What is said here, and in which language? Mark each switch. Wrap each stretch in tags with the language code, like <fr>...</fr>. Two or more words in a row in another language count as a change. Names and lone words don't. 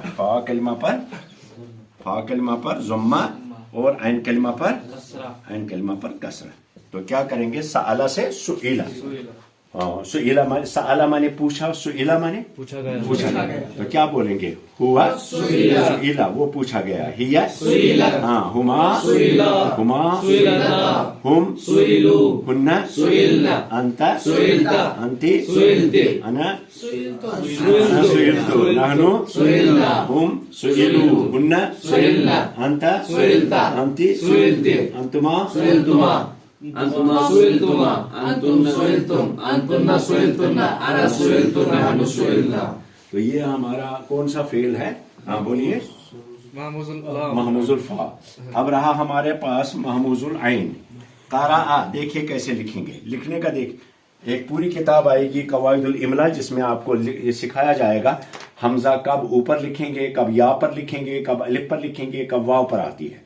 <hi>फा कलमा पर जुम्मा और आइन कलमा पर कसरा। तो क्या करेंगे? सआला से सुइला। हाँ, सुइला माने, सआला माने पूछा, सुइला माने पूछा गया, पूछा गया। तो क्या बोलेंगे?</hi> <ar>هو سُئِلَ,</ar> <hi>वो पूछा गया। हिया</hi> <ar>سُئِلَ,</ar> <hi>हाँ, हुमा</hi> <ar>سُئِلا, هما سُئِلْنا, هم سُئِلوا, هنّ سُئِلْنَ, أنتَ سُئِلْتَ, أنتِ سُئِلْتِ, أنا سُئِلْتُ, سُئِلْتُ، نحن سُئِلْنا, هم سُئِلوا، هنّ سُئِلْنَ, أنتَ سُئِلْتَ, أنتِ سُئِلْتِ, أنتما سُئِلْتُما، أنتما سُئِلْتُما، أنتنّ سُئِلْتُم، أنتنّ سُئِلْتُنَّ، أنا سُئِلْتُ، نحن سُئِلْنا.</ar> <hi>तो ये हमारा कौन सा फेल है? हाँ बोलिए,</hi> <ar>مهموز الفاء.</ar> <hi>अब रहा हमारे पास</hi> <ar>مهموز العين.</ar> <hi>क़राअ, देखिए कैसे लिखेंगे। लिखने का देख, एक पूरी किताब आएगी</hi> <ar>قواعد الإملاء,</ar> <hi>जिसमें आपको सिखाया जाएगा हमजा कब ऊपर लिखेंगे, कब या पर लिखेंगे, कब अलिफ पर लिखेंगे, कब वाव पर आती है।</hi>